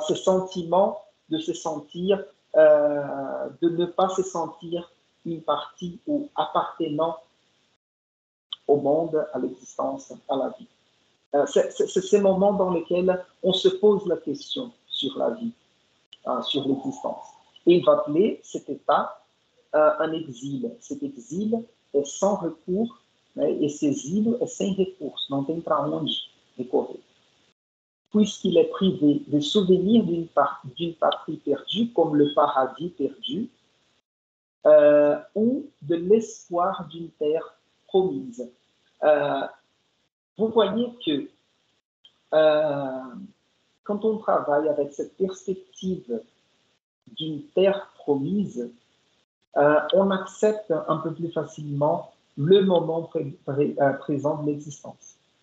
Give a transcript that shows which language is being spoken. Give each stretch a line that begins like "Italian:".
French: Ce sentiment de se sentir, de ne pas se sentir une partie ou appartenant au monde, à l'existence, à la vie. C'est ces moments dans lesquels on se pose la question sur la vie, sur l'existence. Et il va appeler cet état un exil. Cet exil est sans recours,
Portuguese: né, esse exílio é sem recurso, não tem para onde recorrer.
French: Puisqu'il est privé des souvenirs d'une patrie perdue, comme le paradis perdu, ou de l'espoir d'une terre promise. Vous voyez que quand on travaille avec cette perspective d'une terre promise, on accepte un peu plus facilement le moment présent de l'existence.